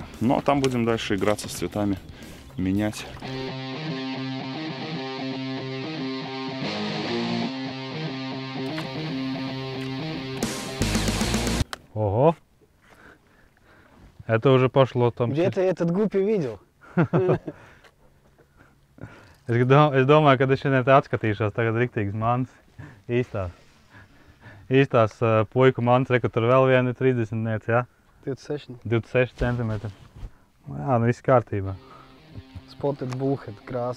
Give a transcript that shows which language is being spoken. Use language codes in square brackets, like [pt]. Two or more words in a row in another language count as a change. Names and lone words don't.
[ru] Ну, а там будем дальше играться с цветами, менять. Ого! Это уже пошло там. Где ты этот гуппи видел? [lv] Es domāju, ka es šodien te atskatīšos tagad riktīgas mantas. Īstās puiku mantas, re, ka tur vēl viena ir 30 niec, jā? 26 centimetri. Jā, nu viss kārtībā. Spotted bullhead krāsa.